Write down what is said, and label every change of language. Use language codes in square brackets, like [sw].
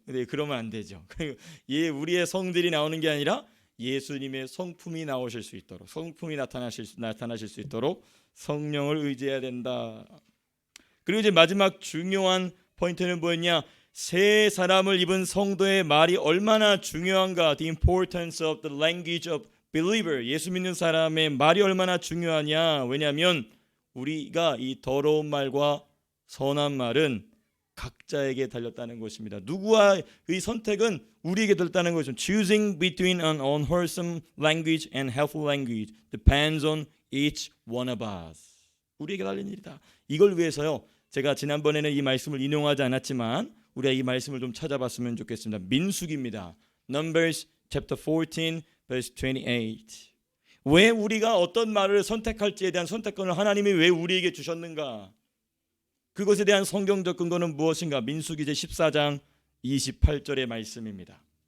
[ko] 근데 그러면 안 되죠. 우리의 성질이 나오는 게 아니라 예수님의 성품이 나오실 수 있도록, 성품이 나타나실 수 있도록 성령을 의지해야 된다. 그리고 이제 마지막 중요한 포인트는 뭐였냐? 새 사람을 입은 성도의 말이 얼마나 중요한가? [en] The importance of the language of believer. [ko] 예수 믿는 사람의 말이 얼마나 중요하냐? 왜냐하면 우리가 이 더러운 말과 선한 말은 각자에게 달렸다는 것입니다. 누구와의 선택은 우리에게 달렸다는 것이죠. [en] Choosing between an unwholesome language and helpful language depends on each one of us. [ko] 우리에게 달린 일이다. 이걸 위해서요, 제가 지난번에는 이 말씀을 인용하지 않았지만 우리가 이 말씀을 좀 찾아봤으면 좋겠습니다. [en] 민수기입니다. Numbers chapter 14 verse 28. [ko] 왜 우리가 어떤 말을 선택할지에 대한 선택권을 하나님이 왜 우리에게 주셨는가? 그것에 대한 성경적 근거는 무엇인가? 민수기 제14장 28절의 말씀입니다.